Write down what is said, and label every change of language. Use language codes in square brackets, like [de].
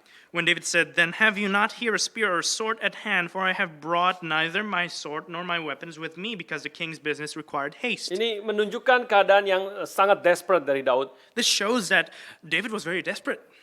[en] When David said, "Then have you not here a spear or a sword at hand? For I have brought neither my sword nor my weapons with me, because the king's business required haste." [id] Ini menunjukkan keadaan yang sangat desperate dari Daud. [en] This shows that David was very desperate.